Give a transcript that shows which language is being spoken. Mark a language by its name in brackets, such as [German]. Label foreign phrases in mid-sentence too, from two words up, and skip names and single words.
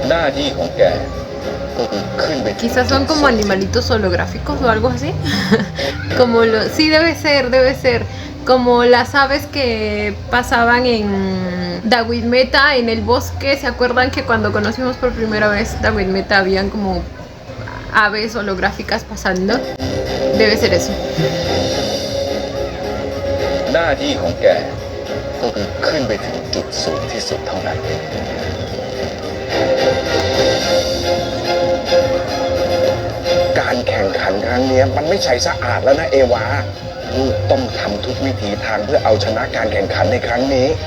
[Thai] ที่ของแกก็คือขึ้นไป [Spanish] Quizás son como animalitos holográficos o algo así. Como lo, sí, debe ser. Como las aves que pasaban en Dawit Meta, en el bosque. ¿Se acuerdan que cuando conocimos por primera vez Dawit Meta habían como aves holográficas pasando? Debe ser eso. [Thai] หน้าที่ของแกก็คือขึ้นไปถึงจุดสูงที่สุดเท่านั้น การแข่งขันครั้งนี้มันไม่ใช่สะอาดแล้วนะเอวาลูกต้องทำทุกวิถีทางเพื่อเอาชนะการแข่งขันในครั้งนี้